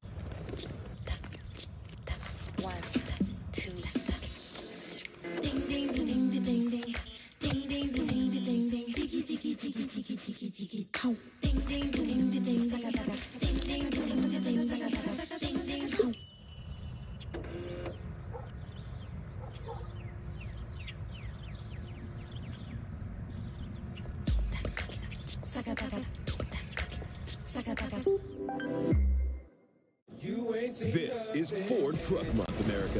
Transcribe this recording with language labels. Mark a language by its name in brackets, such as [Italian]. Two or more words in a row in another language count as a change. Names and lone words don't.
[English] 1, 2, ding ding ding ding ding ding ding ding ding ding ding ding ding tiki tiki tiki tiki tiki tiki cow ding ding ding ding ding ding ding ding ding ding ding ding ding. This is Ford Truck Month, America.